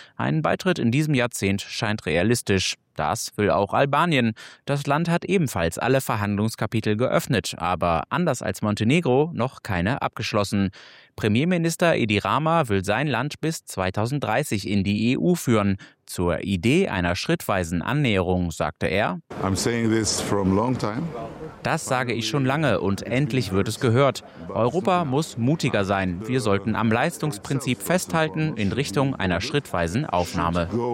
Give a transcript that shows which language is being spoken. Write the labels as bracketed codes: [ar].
[de] Ein Beitritt in diesem Jahrzehnt scheint realistisch. Das will auch Albanien. Das Land hat ebenfalls alle Verhandlungskapitel geöffnet, aber anders als Montenegro noch keine abgeschlossen. Premierminister Edi Rama will sein Land bis 2030 in die EU führen. Zur Idee einer schrittweisen Annäherung, sagte er: [en] I'm saying this from long time. [de] Das sage ich schon lange und endlich wird es gehört. Europa muss mutiger sein. Wir sollten am Leistungsprinzip festhalten in Richtung einer schrittweisen Aufnahme.